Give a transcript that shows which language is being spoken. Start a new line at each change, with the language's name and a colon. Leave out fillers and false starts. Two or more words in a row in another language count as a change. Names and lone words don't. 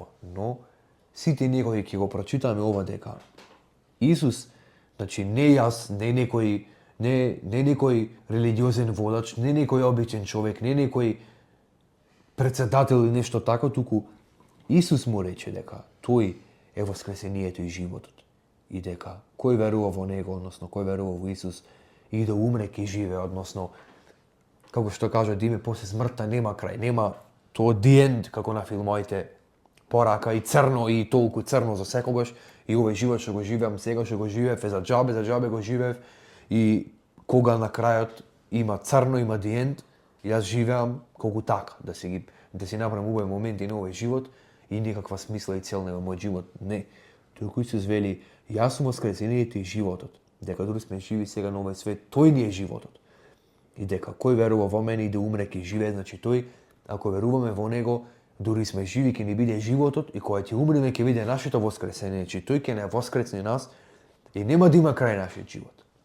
Macedonian: Но сите ние кои ќе го прочитаме ова дека Исус, значи не јас, не некој религиозен водач, не некој обичен човек, не некој председател или нешто тако, туку Исус му рече дека тој е воскресението и животот. И дека кој верува во него, односно кој верува во Исус и да умре ќе живее, односно како што кажа Диме, после смртта нема крај, нема тоа
English: the end,
Macedonian: како на филмовите, порака и црно и толку црно за секогаш и овој живот што го живеам сега, што го живеев за џабе го живеев и кога на крајот има црно, има
English: the end,
Macedonian: јас живеам колку така, да си направам убави моменти на овој живот и никаква смисла и цел нема мојот живот. Не. Туку Исус вели: Јас сум воскресението и животот. Дека дури сме живи сега на овој свет, тој ни е животот. И дека кој верува во мене и да умре ќе живее, значи тој, ако веруваме во него, дури сме живи ќе ни биде животот и кога ќе умреме ќе биде нашето воскресение, значи тој ќе не воскресне нас и нема да има крај нашиот живот.